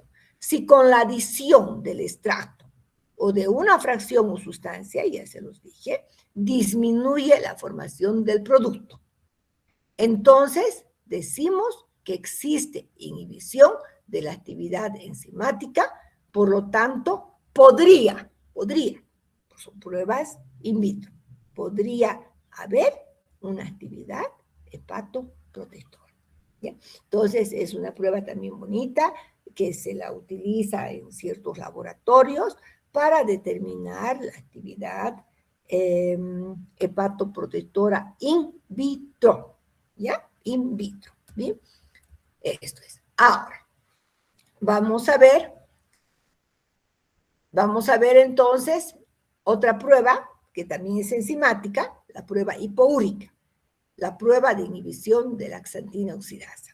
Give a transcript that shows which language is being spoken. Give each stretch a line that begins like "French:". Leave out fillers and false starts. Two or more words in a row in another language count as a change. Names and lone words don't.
Spanish: Si con la adición del extracto o de una fracción o sustancia, ya se los dije, disminuye la formación del producto, entonces decimos que existe inhibición de la actividad enzimática, por lo tanto, podría, son pruebas
Latin: in vitro,
Spanish: podría haber una actividad hepatoprotectora. ¿Bien? Entonces, es una prueba también bonita que se la utiliza en ciertos laboratorios para determinar la actividad hepatoprotectora
Latin: in vitro.
Spanish: ¿Ya?
Latin: In vitro.
Spanish: ¿Bien? Esto es. Ahora, vamos a ver entonces otra prueba que también es enzimática, la prueba hipoúrica, la prueba de inhibición de la xantina oxidasa.